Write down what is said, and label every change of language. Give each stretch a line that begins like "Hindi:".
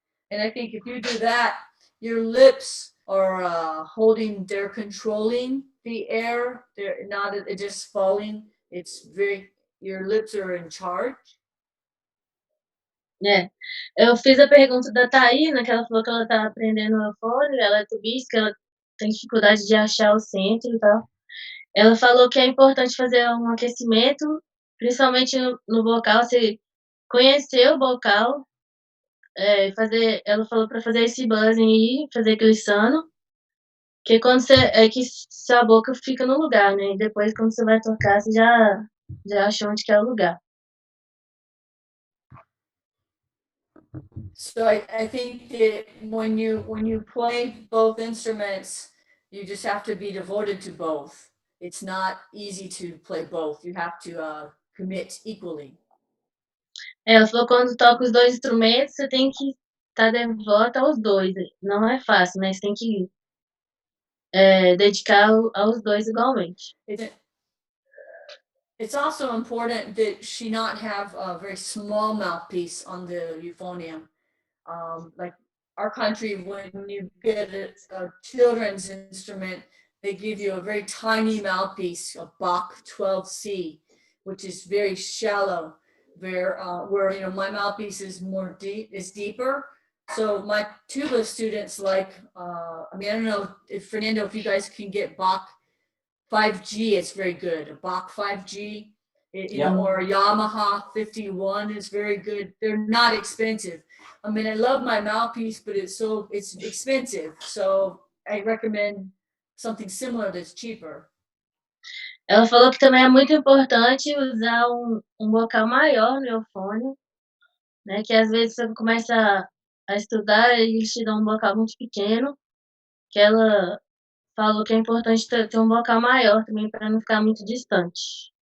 English: And I think if you do that, your lips are they're controlling the air. They're not just falling. Your lips are in charge.
Portuguese: Eu fiz a pergunta da Taína, que ela falou que ela tá aprendendo o eufônio, ela é tubista, ela tem dificuldade de achar o centro e tal. Ela falou que é importante fazer um aquecimento, principalmente no vocal, você conhecer o vocal, ela falou para fazer esse buzzing aí, fazer glissando, que quando que sua boca fica no lugar, né? E depois quando você vai tocar, você já achou onde que é o lugar.
English: So I think that when you play both instruments, you just have to be devoted to both. It's not easy to play both. You have to commit equally.
Portuguese: Ela falou que quando toca os dois instrumentos, você tem que estar devota aos dois. Não é fácil, mas tem que dedicar aos dois igualmente.
English: It's also important that she not have a very small mouthpiece on the euphonium. Like our country, when you get a children's instrument, they give you a very tiny mouthpiece, a Bach 12C, which is very shallow. Where my mouthpiece is deeper. So my tuba students I don't know if Fernando, if you guys can get Bach 5G, it's very good. A Bach 5G, or a Yamaha 51 is very good. They're not expensive. I mean, I love my mouthpiece, but it's expensive. So I recommend something similar that's cheaper.
Portuguese: Ela falou que também é muito importante usar um vocal maior no eufônio, né? Que às vezes você começa a estudar e eles te dão um vocal muito pequeno, que ela falou que é importante ter um vocal maior também para não ficar muito distante.